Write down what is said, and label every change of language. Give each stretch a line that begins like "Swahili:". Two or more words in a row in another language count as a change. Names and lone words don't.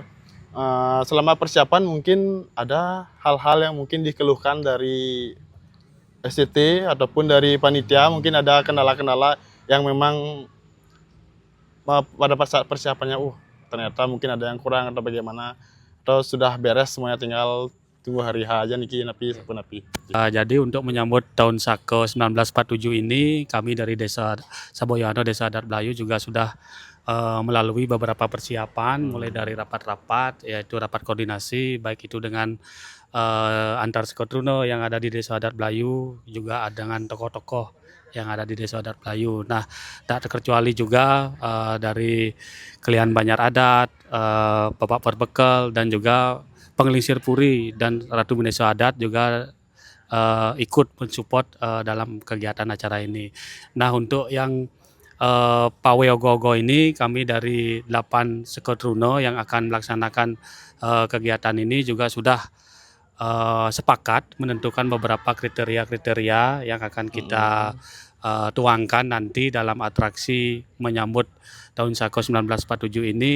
Indonesian: Selama persiapan mungkin ada hal-hal yang mungkin dikeluhkan dari SCT ataupun dari panitia, mungkin ada kendala-kendala yang memang pada saat persiapannya ternyata mungkin ada yang kurang atau bagaimana, atau sudah beres semuanya, tinggal tunggu hari H aja
Balinese: niki napi.
Indonesian: Jadi untuk menyambut tahun Saka 1947 ini, kami dari Desa Saboyono, Desa Adat Belayu juga sudah melalui beberapa persiapan, mulai dari rapat-rapat, yaitu rapat koordinasi, baik itu dengan antar Sekotrono yang ada di Desa Adat Belayu, juga dengan tokoh-tokoh yang ada di Desa Adat Belayu. Nah, tak terkecuali juga dari Kelian Banjar Adat, Bapak Perbekel, dan juga Pengelisir Puri dan Ratu Bendesa Adat juga ikut mensupport dalam kegiatan acara ini. Nah, untuk yang Pawe Ogo-Ogo ini, kami dari 8 Sekotrono yang akan melaksanakan kegiatan ini juga sudah sepakat menentukan beberapa kriteria-kriteria yang akan kita tuangkan nanti dalam atraksi menyambut tahun Saka 1947 ini.